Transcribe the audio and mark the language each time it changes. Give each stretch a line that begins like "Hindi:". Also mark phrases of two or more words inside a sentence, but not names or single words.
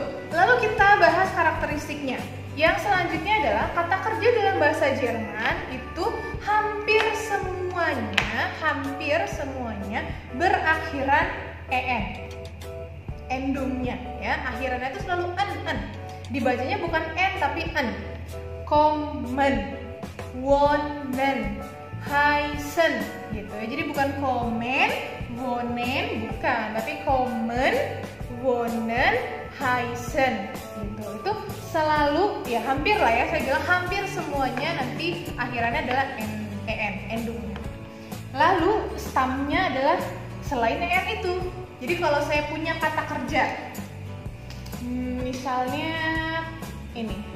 Indonesian: Lalu kita bahas karakteristiknya. Yang selanjutnya adalah kata kerja dalam bahasa Jerman itu hampir semuanya berakhiran en. Endungnya ya, akhirannya itu selalu an. Dibacanya bukan n tapi an.
German: Kommen, wohnen, heißen
Indonesian: gitu ya. Jadi bukan
German: komen, wohnen,
Indonesian: bukan, tapi
German: kommen, wohnen, heißen
Indonesian: gitu. Itu selalu, ya hampir lah ya, saya bilang hampir semuanya nanti akhirannya adalah en, endungnya. Lalu stamnya adalah selain en itu. Jadi kalau saya punya kata kerja, misalnya ini.